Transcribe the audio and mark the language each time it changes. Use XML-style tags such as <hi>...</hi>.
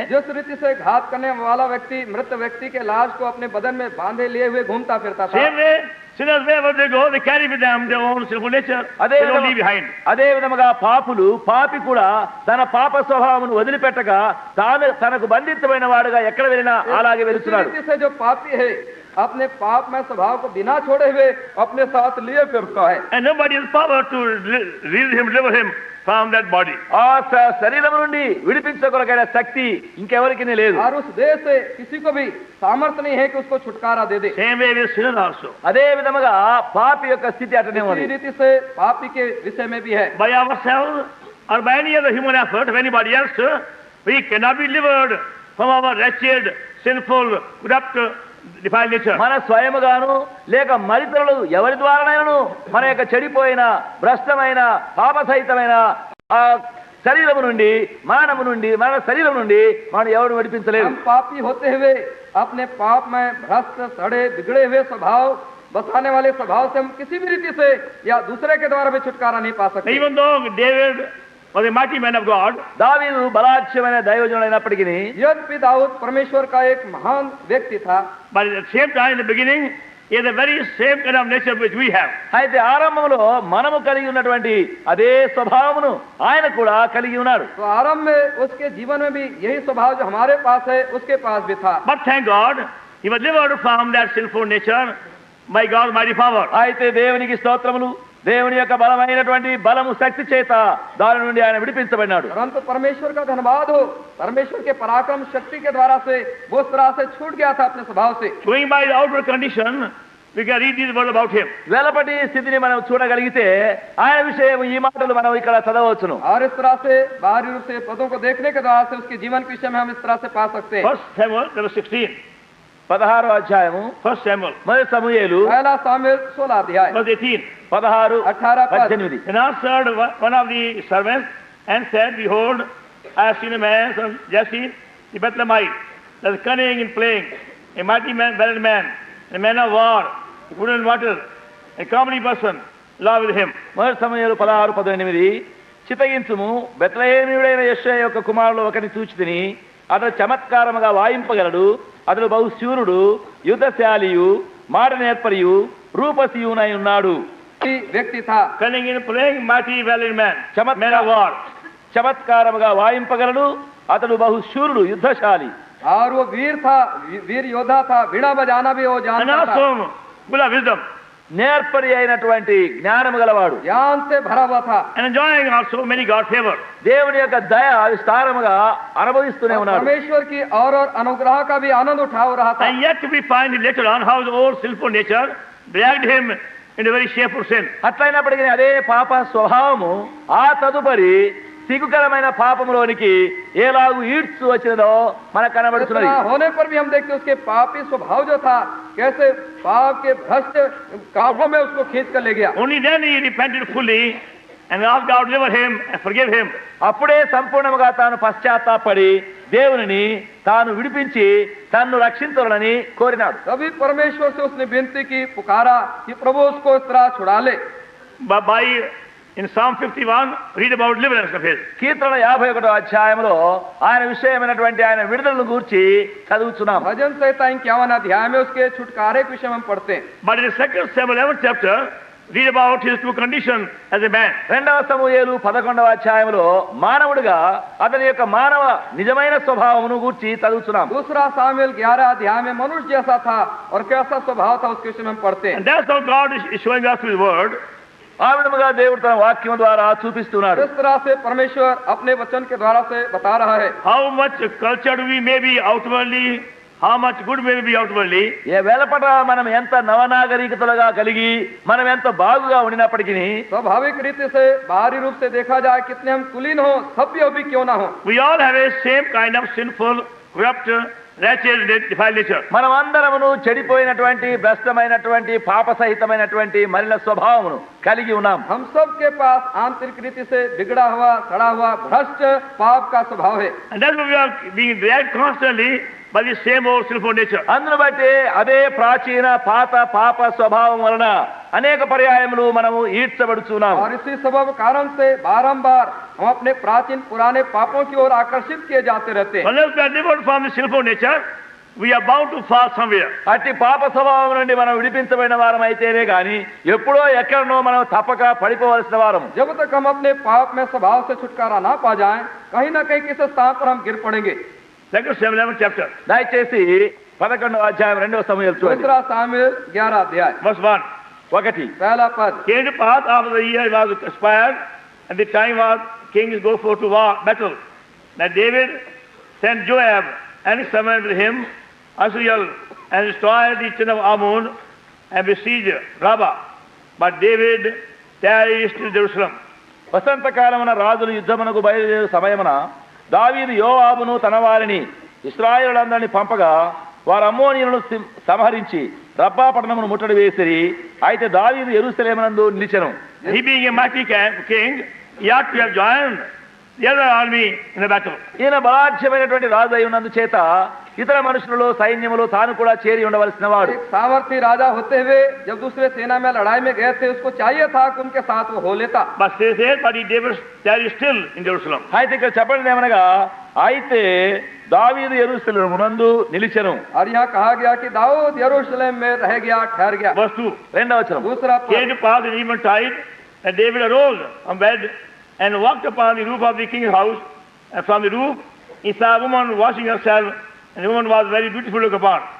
<hi>जिस रीति से घात करने वाला व्यक्ति मृत व्यक्ति के लाश को अपने बदन में बांधे लिए हुए घूमता फिरता था,</hi> <en>Same way, sinners wherever they go, they carry with them their own sinful nature. They don't leave behind.</en> <te>అదే విధముగా పాపి కూడా తన పాప స్వభావమును వదిలిపెట్టక తనకు బంధితమైన వాడుగా ఎక్కడ వెళ్ళినా అలాగే</te> <hi>इसी</hi> <te>వెళుతున్నాడు.</te> <hi>रीति से जो पापी है अपने पाप में स्वभाव को बिना छोड़े हुए अपने साथ लिए फिरता है।</hi> <en>And nobody has power to deliver him from that body.</en> <te>ఆ శరీరం నుండి విడిపించగలిగిన శక్తి ఇంకెవరికి లేదు.</te> <hi>और उस देह से किसी को भी सामर्थ्य नहीं है कि उसको छुटकारा दे दे।</hi> <en>Same way with sinners also.</en> <te>అదే విధముగా పాపి యొక్క స్థితి అటనే</te> <hi>इसी</hi> <te>ఉంది.</te> <hi>रीति से पापी के विषय में भी है।</hi> <en>By ourselves or by any other human effort of anybody else, we cannot be delivered from our wretched, sinful, corrupt, defiled nature.</en> <te>మన స్వయముగాను లేక మరితరులు ఎవరి ద్వారానైనను మన యొక్క చెడిపోయిన భ్రష్టమైన పాపసహితమైన ఆ శరీరము నుండి మన శరీరం నుండి మనం ఎవరు విడిపించలేదు.</te> <hi>हम पापी होते हुए अपने पाप में भ्रष्ट, सड़े, बिगड़े हुए स्वभाव बसाने वाले स्वभाव से हम किसी भी रीति से या दूसरे के द्वारा भी छुटकारा नहीं पा सकते।</hi> <en>Even though David was a mighty man of God,</en> <te>దావీదు బలాఢ్యమైన దైవజనుడైనప్పటికీ</te> <hi>यद्यपि दाऊद परमेश्वर का एक महान व्यक्ति था,</hi> <en>but at the same time in the beginning, he had the very same kind of nature which we have.</en> <te>అయితే ఆరంభంలో మనము కలిగి ఉన్నటువంటి అదే స్వభావమును ఆయన కూడా కలిగి ఉన్నాడు.</te> <hi>तो आरंभ में उसके जीवन में भी यही स्वभाव जो हमारे पास है उसके पास भी था।</hi> <en>But thank God, he was delivered from that sinful nature by God's mighty power.</en> <te>అయితే దేవునికి స్తోత్రములు, దేవుని యొక్క బలమైనటువంటి బలము శక్తి చేత దాని నుండి ఆయన విడిపించబడినాడు.</te> <hi>परंतु परमेश्वर का धन्यवाद हो, परमेश्वर के पराक्रम शक्ति के द्वारा से वो उस तरह से छूट गया था अपने स्वभाव से।</hi> <en>Going by the outward condition, we can read this word about him.</en> <te>వెలపటి స్థితిని మనం చూడగలిగితే ఆయన విషయం ఈ మాటలు మనం ఇక్కడ చదవచ్చును.</te> <hi>और इस तरह से बाहरी रूप से पदों को देखने के द्वारा से उसके जीवन के विषय में हम इस तरह से पा सकते हैं।</hi> <en>1 Samuel chapter 16.</en> <te>16వ అధ్యాయము</te> <en>1 Samuel,</en> <te>మొదటి సమూయేలు</te> <hi>पहला सामुएल 16 अध्याय</hi> <en>verse 18.</en> <te>16,</te> <hi>18 पद।</hi> <en>18. And answered one of the servants and said, Behold, I have seen a man from Jesse the Bethlehemite, that is cunning in playing, a mighty man, valiant man, a man of war, good in water, a comely person, law with him.</en> <te>మొదటి సమూయేలు 16, 18. చితగించుము, బెత్లెహేమీయుడైన యెషయా యొక్క కుమారులు ఒకరిని చూచితిని, అతడు చమత్కారముగా వాయింపగలడు, అతడు బహుశూరుడు, యుద్ధశాలియు, మాట నేర్పరియు, రూపసియునై ఉన్నాడు.</te> <hi>व्यक्ति था।</hi> <en>cunning in playing, mighty valiant man,</en> <te>Chamatka-</te> <en>man of war.</en> <te>చమత్కారముగా వాయింపగలడు, అతడు బహుశూరుడు, యుద్ధశాలి.</te> <hi>और वो वीर था, वीर योद्धा था, वीणा बजाना भी वो</hi> <en>And</en> <hi>जानता था,</hi> <en>also full of wisdom.</en> <te>నేర్పరి అయినటువంటి జ్ఞానము గలవాడు,</te> <hi>ज्ञान से भरा हुआ था।</hi> <en>And enjoying also many God favor.</en> <te>దేవుని యొక్క దయ విస్తారముగా అనుభవిస్తూనే</te> <hi>और</hi> <te>ఉన్నాడు.</te> <hi>परमेश्वर की और अनुग्रह का भी आनंद उठा रहा था।</hi> <en>And yet we find later on how the old sinful nature dragged him into very shameful sin.</en> <te>అట్లయినప్పటికీ అదే పాప స్వభావము ఆ తదుపరి సిగ్గుకరమైన పాపములోనికి ఎలాగూ ఈడ్చు వచ్చినదో మనకు కనబడుతున్నది.</te> <hi>इतना होने पर भी हम देखते उसके पापी स्वभाव जो था, कैसे पाप के भ्रष्ट कामों में उसको खींच कर ले गया।</hi> <en>Only then he repented fully and asked God to deliver him and forgive him.</en> <te>అప్పుడే సంపూర్ణముగా తాను పశ్చాత్తాపడి దేవునిని తాను విడిపించి తన్ను రక్షించాలని కోరినాడు.</te> <hi>तभी परमेश्वर से उसने विनती की, पुकारा कि प्रभु उसको इस तरह छुड़ा ले।</hi> <en>By in Psalm 51, read about deliverance of his.</en> <te>కీర్తన 51వ అధ్యాయంలో ఆయన విషయమైనటువంటి ఆయన విడుదలను గూర్చి చదువుతున్నాం.</te> <hi>भजन संहिता 51 अध्याय में उसके छुटकारे के विषय में हम पढ़ते हैं।</hi> <en>But in the 2 Samuel 11th chapter, read about his true condition as a man.</en> <te>2వ సమూయేలు 11వ అధ్యాయంలో మానవుడిగా అతని యొక్క మానవ నిజమైన స్వభావమును గూర్చి చదువుతున్నాం.</te> <hi>दूसरा सामुएल 11 अध्याय में मनुष्य जैसा था और कैसा स्वभाव था उसके विषय में हम पढ़ते हैं।</hi> <en>And that's how God is showing us through his word.</en> <te>ఆ విధముగా దేవుడు తన వాక్యం ద్వారా చూపిస్తున్నాడు.</te> <hi>इस तरह से परमेश्वर अपने वचन के द्वारा से बता रहा है।</hi> <en>How much cultured we may be outwardly, how much good may we be outwardly.</en> <te>ఏ వెలపట మనం ఎంత నవనాగరికతలుగా కలిగి మనం ఎంత బాగుగా ఉండినప్పటికీ</te> <hi>स्वाभाविक रीति से बाहरी रूप से देखा जाए कितने हम कुलीन हो, सभ्य भी क्यों ना हो,</hi> <en>We all have a same kind of sinful, corrupt, wretched, defiled nature.</en> <te>మనం అందరమును చెడిపోయినటువంటి భ్రష్టమైనటువంటి పాప సహితమైనటువంటి మలిన స్వభావమును కలిగి ఉన్నాం.</te> <hi>हम सब के पास आंतरिक रीति से बिगड़ा हुआ, सड़ा हुआ, भ्रष्ट पाप का स्वभाव है।</hi> <en>And that's why we are being dragged constantly by the same old sinful nature.</en> <te>అందును బట్టి అదే ప్రాచీన పాత పాప స్వభావం వలన అనేక పర్యాయములు మనము ఈడ్చబడుచున్నాం.</te> <hi>और इसी सबब कारण से बारंबार हम अपने प्राचीन पुराने पापों की ओर आकर्षित किए जाते रहते हैं।</hi> <en>Unless we are delivered from the sinful nature, we are bound to fall somewhere.</en> <te>అట్టి పాప స్వభావం నుండి మనం విడిపించబడిన వారం అయితేనే గాని ఎప్పుడో ఎక్కడనో మనం తప్పక పడిపోవలసిన వారం.</te> <hi>जब तक हम अपने पाप में स्वभाव से छुटकारा ना पा जाएं, कहीं ना कहीं किसी स्थान पर हम गिर पड़ेंगे।</hi> <en>2 Samuel 11th chapter,</en> <te>దయచేసి 11వ అధ్యాయం 2వ సమూయేలు చూడండి.</te> <hi>दूसरा सामुएल 11 अध्याय</hi> <en>verse 1.</en> <te>1</te> <hi>पहला पद।</hi> <en>Came to pass after the year was expired, and the time was kings go forth to war, battle, that David sent Joab and his servant with him, Asriel, and destroyed the children of Ammon, and besieged Rabbah. But David tarried still in Jerusalem.</en> <te>వసంతకాలమున రాజులు యుద్ధమునకు బయలుదేరు సమయమున దావీదు యోవాబును తన వారిని ఇశ్రాయేలులందరినీ పంపగా వారు అమ్మోనీయులను సంహరించి రబ్బా పట్టణమును ముట్టడి వేసిరి. అయితే దావీదు యెరూషలేమునందు నిలిచెను.</te> <en>He being a mighty king, he ought to have joined the other army in the battle.</en> <te>ఈయన బలాఢ్యమైనటువంటి రాజు అయి ఉన్నందు చేత ఇతర మనుషులలో సైన్యములో తాను కూడా చేరి ఉండవలసిన వాడు.</te> <hi>एक सामर्थी राजा होते हुए जब दूसरे सेना में लड़ाई में गए थे, उसको चाहिए था कि उनके साथ वो हो लेता।</hi> <en>But they said, but he David tarried still in Jerusalem.</en> <te>అయితే ఇక్కడ చెప్పండి ఏమనగా అయితే దావీదు యెరూషలేమునందు నిలిచెను.</te> <hi>और यहाँ कहा गया कि दाऊद यरूशलेम में रह गया, ठहर गया।</hi> <en>Verse 2.</en> <te>2వ వచనం.</te> <hi>दूसरा</hi> <en>Came</en> <hi>पद।</hi> <en>to pass in eventide that David arose from bed and walked upon the roof of the king's house, and from the roof he saw a woman washing herself, and the woman was very beautiful to look upon.</en>